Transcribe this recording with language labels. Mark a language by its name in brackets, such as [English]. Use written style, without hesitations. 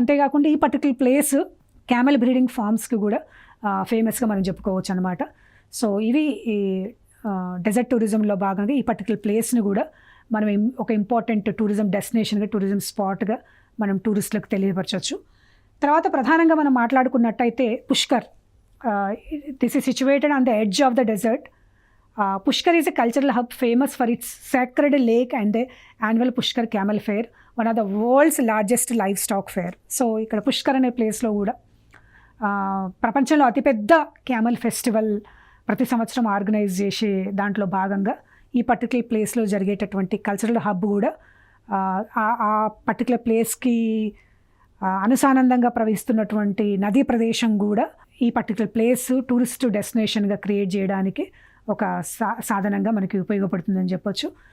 [Telugu] అంతేకాకుండా ఈ particular place camel breeding ఫార్మ్స్కి కూడా ఫేమస్గా మనం చెప్పుకోవచ్చు అనమాట. సో ఇవి ఈ డెజర్ట్ టూరిజంలో భాగంగా ఈ పర్టికులర్ ప్లేస్ని కూడా మనం ఒక ఇంపార్టెంట్ టూరిజం డెస్టినేషన్గా, టూరిజం స్పాట్గా మనం టూరిస్టులకు తెలియపరచవచ్చు. తర్వాత ప్రధానంగా మనం మాట్లాడుకున్నట్టయితే Pushkar. [English] This is situated on the edge of the desert. Pushkar is a cultural hub famous for its sacred lake and the annual Pushkar Camel Fair, one of the world's largest livestock fair. [Telugu] So ఇక్కడ పుష్కర్ అనే ప్లేస్లో కూడా ప్రపంచంలో అతిపెద్ద camel festival ప్రతి సంవత్సరం organise చేసే దాంట్లో భాగంగా ఈ పర్టికులర్ ప్లేస్లో జరిగేటటువంటి కల్చరల్ హబ్ కూడా ఆ పర్టికులర్ ప్లేస్కి అనుసానందంగా ప్రవహిస్తున్నటువంటి నదీ ప్రదేశం కూడా ఈ పర్టికులర్ ప్లేస్ టూరిస్ట్ డెస్టినేషన్గా క్రియేట్ చేయడానికి ఒక సాధనంగా మనకి ఉపయోగపడుతుందని చెప్పొచ్చు.